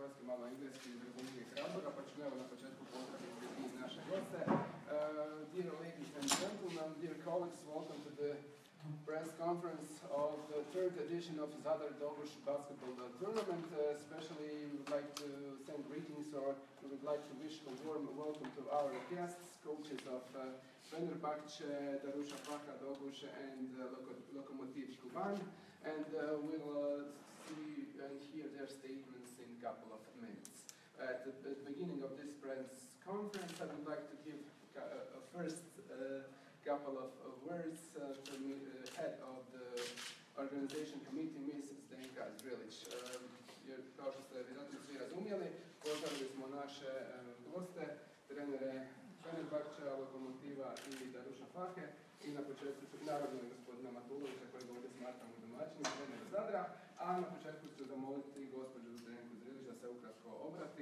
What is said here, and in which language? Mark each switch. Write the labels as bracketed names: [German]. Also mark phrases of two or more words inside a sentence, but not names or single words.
[Croatian] malo engleski iz razumijeg razloga, pa ću evo na početku pozdraviti i naše goste. [English] Dear ladies and gentlemen, dear colleagues, welcome to the press conference of the third edition of Zadar Doguš basketball tournament. Especially we would like to send greetings, or we would like to wish a warm welcome to our guests, coaches of Fenerbahce, Darusha Faka Doguš and Lokomotiv Kuban, and we'll see and hear their statements in a couple of minutes. At the beginning of this press conference, I would like to give a first couple of words from the head of the organization committee, Mrs. Zdenka Zrilić. [Croatian] Jer, kao što ste vjerojatno svi razumjeli, pozdravili smo naše goste, trenere Fenerbahča, Lokomotiva i Daruša Fake, i na početku ću naravno gospodina Matulovića, kojeg ovdje smatramo domaćinom, trenera Zadra, a na početku ću zamoliti gospođu Zdenku Zrilić da se ukratko obrati.